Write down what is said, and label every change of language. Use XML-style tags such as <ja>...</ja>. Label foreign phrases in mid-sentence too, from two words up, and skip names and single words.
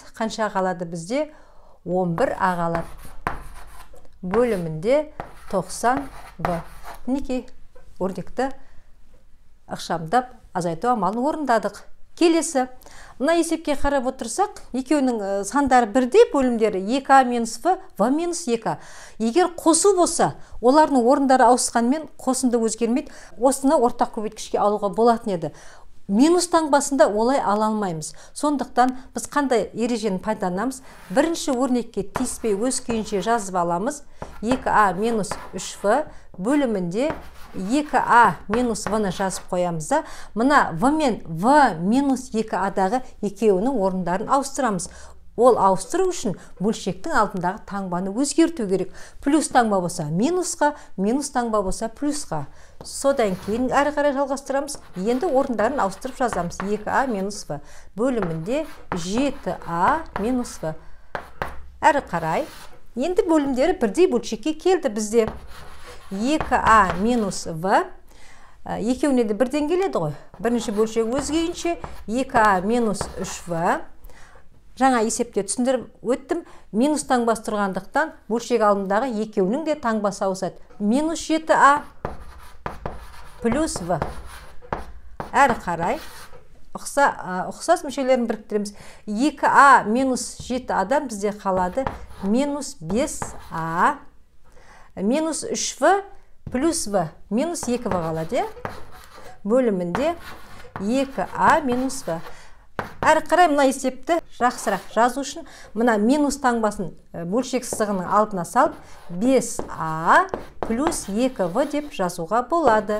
<kk>Қанша қалады бізде? 11А қалады. Бөлімінде 90В. Мінекей өрнекті ықшамдап азайту амалын орындадық. Келесі, мына есепке қарап отырсақ, екеуінің сандары бірдей, бөлімдері 2А минус В, В минус 2А. Егер қосу болса, олардың орындары ауысқанмен қосынды өзгермейді. Осыны ортақ көбейткішке алуға болатын еді. Минус таңбасында олай ала алмаймыз. Сондықтан біз қандай ережені пайдаланамыз? Бірінші өрнекке тиіспей өз күйінше жазып аламыз. 2А минус 3В бөлімінде 2А минус В-ны жазып қоямыз да. Мына В мен В минус 2Адағы екеуінің орындарын ауыстырамыз. Ол ауыстыру үшін бөлшектің алдындағы таңбаны өзгерту керек. Плюс таңба болса минусқа, минус таңба болса плюсқа. Содан кейін әрі қарай жалғастырамыз. Енді орындарын ауыстырып жазамыз. 2А минус В бөлімінде 7А минус В. Әрі қарай. Енді бөлімдері бірдей бөлшекке келді бізде. 2А минус В. Екеуіне де бірден келеді ғой. Бірінші бөлшек өзгейінше 2А минус 3В. Жаңа есепте түсіндіріп өттім. Минус таңбасы тұрғандықтан бөлшек алдындағы екеуінің де таңбасы ауысады. Минус 7А плюс В. Әрі қарай ұқсас мүшелерін біріктіреміз. 2А минус 7Адан бізде қалады минус 5А минус 3В плюс В минус 2В қалады. Бөлімінде 2А минус В. Әрі қарай мына есепті жақсырақ жазу үшін мына минус таңбасын бөлшек сызығының алдына салып 5А плюс 2В деп жазуға болады.</kk>